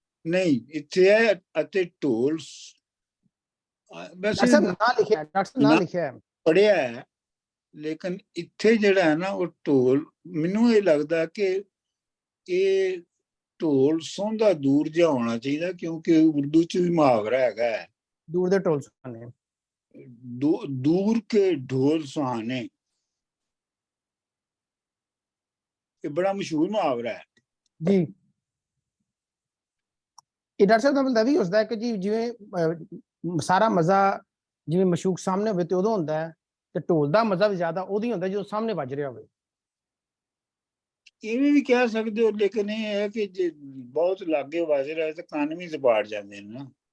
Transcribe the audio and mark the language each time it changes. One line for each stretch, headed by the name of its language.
Punjabi: ਨਹੀਂ ਇੱਥੇ ਹੈ ਅਤੇ ਢੋਲ ਵੈਸੇ ਨਾ ਲਿਖਿਆ ਪੜਿਆ ਹੈ ਲੇਕਿਨ ਇੱਥੇ ਜਿਹੜਾ ਹੈ ਨਾ ਉਹ ਢੋਲ ਮੈਨੂੰ ਇਹ ਲੱਗਦਾ ਕਿ ਇਹ ਢੋਲ ਸੁਣਦਾ ਦੂਰ ਜਿਹਾ ਹੋਣਾ ਚਾਹੀਦਾ ਕਿਉਂਕਿ ਉਰਦੂ ਚ ਵੀ ਮੁਹਾਵਰਾ ਹੈਗਾ ਹੈ ਦੂਰ ਦੇ ਢੋਲ ਸੁਹਾਣੇ
Hindi: दूर के ढोल सुहाने ये बड़ा मशहूर मुहावरा है
Punjabi: जी ਇਹ ਡਾਕਟਰ ਸਾਹਿਬ ਦਾ ਮਤਲਬ ਵੀ ਹੁੰਦਾ ਹੈ ਕਿ ਜੀ ਜਿਵੇਂ ਸਾਰਾ ਮਜ਼ਾ ਜਿਵੇਂ ਮਸ਼ੂਕ ਸਾਹਮਣੇ ਹੋਵੇ ਤੇ ਉਦੋਂ ਹੁੰਦਾ ਹੈ ਤੇ ਢੋਲ ਦਾ ਮਜ਼ਾ ਵੀ ਜ਼ਿਆਦਾ ਉਹਦੀ ਹੁੰਦਾ ਜਦੋਂ ਸਾਹਮਣੇ ਵੱਜ ਰਿਹਾ ਹੋਵੇ। ਇਵੇਂ ਵੀ ਕਹਿ ਸਕਦੇ ਹੋ, ਲੇਕਿਨ ਇਹ ਹੈ ਕਿ ਜੇ ਬਹੁਤ ਲਾਗੇ ਵੱਜ ਰਿਹਾ ਤਾਂ ਕੰਨ ਵੀ ਦਬਾੜ ਜਾਂਦੇ ਨੇ ਨਾ।